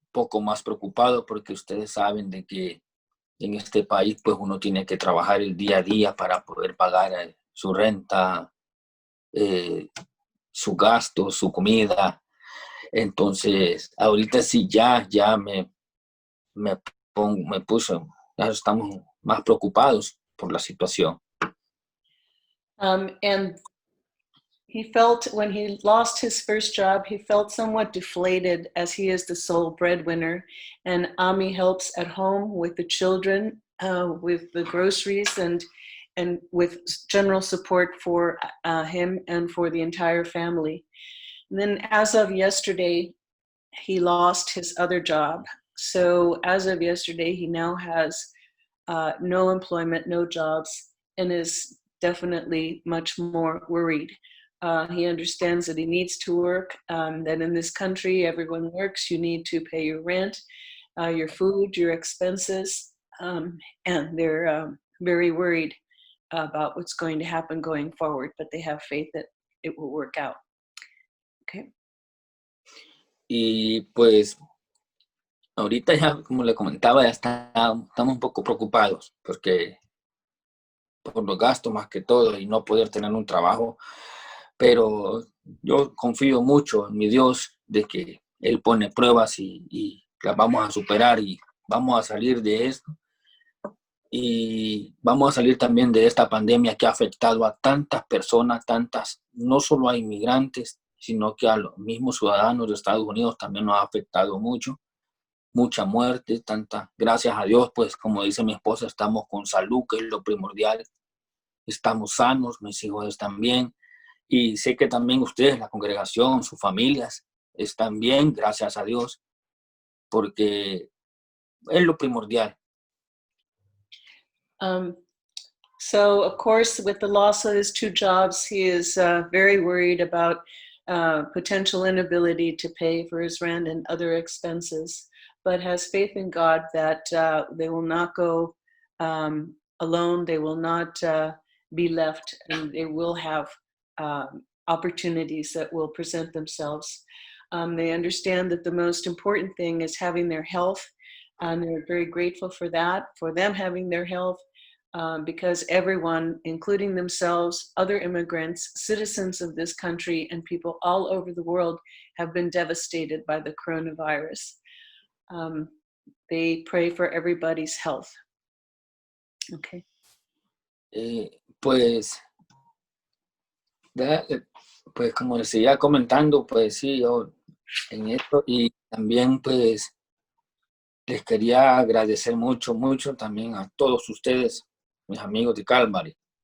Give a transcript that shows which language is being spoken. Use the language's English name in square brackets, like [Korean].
[Spanish] poco más preocupado porque ustedes saben de que en este país pues uno tiene que trabajar el día a día para poder pagar su renta, su gasto, su comida. Entonces, ahorita sí ya me puso, ya estamos más preocupados por la situación. [English] And he felt when he lost his first job, he felt somewhat deflated as he is the sole breadwinner. And Ami helps at home with the children, with the groceries, and with general support for him and for the entire family. And then as of yesterday, he lost his other job. So as of yesterday, he now has no employment, no jobs, and is definitely much more worried. He understands that he needs to work, that in this country, everyone works. You need to pay your rent, your food, your expenses, and they're very worried about what's going to happen going forward, but they have faith that it will work out. Okay. [Spanish] Y pues ahorita ya, como le comentaba, ya estamos un poco preocupados porque por los gastos más que todo y no poder tener un trabajo, pero yo confío mucho en mi Dios de que Él pone pruebas y las vamos a superar y vamos a salir de esto. Y vamos a salir también de esta pandemia que ha afectado a tantas personas, no solo a inmigrantes, sino que a los mismos ciudadanos de Estados Unidos también nos ha afectado mucho. Mucha muerte, gracias a Dios, pues como dice mi esposa, estamos con salud, que es lo primordial. Estamos sanos, mis hijos están bien. Y sé que también ustedes, la congregación, sus familias, están bien, gracias a Dios, porque es lo primordial. [English] So, of course, with the loss of his two jobs, he is very worried about potential inability to pay for his rent and other expenses, but has faith in God that they will not go alone, they will not be left, and they will have opportunities that will present themselves. They understand that the most important thing is having their health, and they're very grateful for that, for them having their health, because everyone, including themselves, other immigrants, citizens of this country, and people all over the world have been devastated by the coronavirus. They pray for everybody's health. Okay. [Spanish] Pues como les seguía comentando, pues sí, yo en esto, y también pues les quería agradecer mucho también a todos ustedes, mis amigos de Calvary,